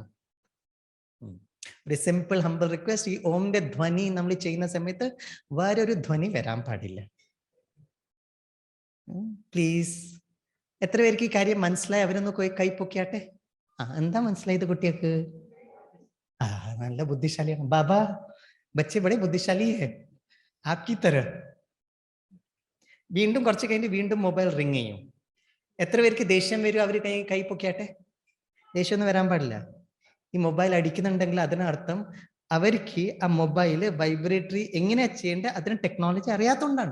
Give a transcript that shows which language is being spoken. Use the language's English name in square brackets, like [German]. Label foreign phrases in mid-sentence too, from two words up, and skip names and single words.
[Malayalam] ഒരു [English] simple humble request, [Malayalam] ഈ ഓമിന്റെ ധ്വനി നമ്മൾ ചെയ്യുന്ന സമയത്ത് വേറൊരു ധ്വനി വരാൻ പാടില്ല. പ്ലീസ്. എത്ര പേർക്ക് ഈ കാര്യം മനസ്സിലായി? അവരൊന്ന് കൈ പൊക്കിയാട്ടെ. എന്താ മനസ്സിലായത് കുട്ടികൾക്ക്? നല്ല ബുദ്ധിശാലിയാണ് ബാബ. [Hindi] बच्चे बड़े बुद्धिशाली है आपकी तरह. [Malayalam] വീണ്ടും കുറച്ച് കഴിഞ്ഞ് വീണ്ടും [English] mobile ring [Malayalam] ചെയ്യും. എത്ര പേർക്ക് ദേഷ്യം വരും? അവർ കൈ പൊക്കിയാട്ടെ. ദേഷ്യമൊന്നും വരാൻ പാടില്ല. ഈ മൊബൈൽ അടിക്കുന്നുണ്ടെങ്കിൽ അതിനർത്ഥം അവർക്ക് ആ [English] mobile vibratory [Malayalam] എങ്ങനെയാ ചെയ്യേണ്ടത് അതിന് ടെക്നോളജി അറിയാത്തതുകൊണ്ടാണ്.